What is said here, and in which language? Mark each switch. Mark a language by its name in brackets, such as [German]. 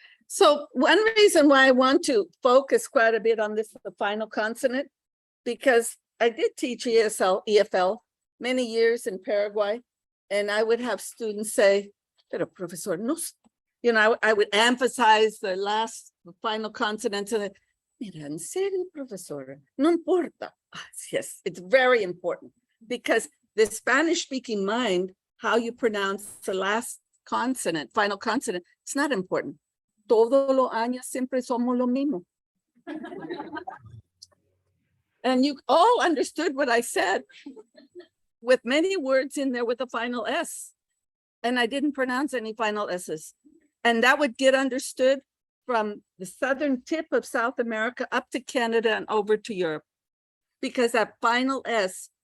[English] So one reason why I want to focus quite a bit on this, the final consonant, because I did teach EFL many years in Paraguay, and I would have students say, [Spanish] pero profesor, no, [English] you know, I would emphasize the final consonant and [Spanish] mira, en serio, profesora, no importa. [English] Yes, it's very important because the Spanish-speaking mind, how you pronounce the last consonant, final consonant, it's not important. [Spanish] Todos los años siempre somos lo mismo. [English] And you all understood what I said with many words in there with a final S. And I didn't pronounce any final S's. And that would get understood from the southern tip of South America up to Canada and over to Europe. Because that final S